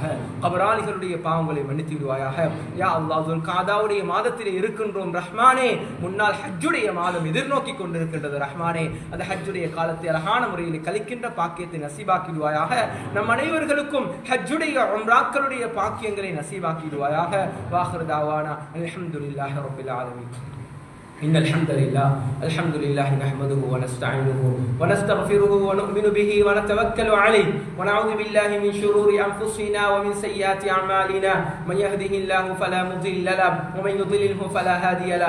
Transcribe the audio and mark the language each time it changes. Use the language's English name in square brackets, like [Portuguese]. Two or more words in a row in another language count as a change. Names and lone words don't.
[Tamil] கபராளிகளுடைய பாவங்களை மன்னித்து விடுவாயாக. யா அல்லாஹ், துல்காதாவுடைய மாதத்திலே இருக்கின்றோம் ரஹ்மானே. முன்னால் ஹஜ்ஜுடைய மாதம் எதிர்நோக்கி கொண்டிருக்கின்றது ரஹ்மானே. அந்த ஹஜ்ஜுடைய காலத்தை அழகான முறையில் கழிக்கின்ற பாக்கியத்தை நசீபாக்கிடுவாயாக. நம் அனைவர்களுக்கும் ஹஜ்ஜுடைய உம்ராக்களுடைய பாக்கியங்களை நசீபாக்கிடுவாயாக. [Arabic] وآخر دعوانا الحمد لله رب العالمين. إن الحمد لله نحمده ونستعينه ونستغفره ونؤمن به ونتوكل عليه ونعوذ بالله من شرور أنفسنا ومن سيئات أعمالنا. من يهده الله فلا مضل له ومن يضلله فلا هادي له.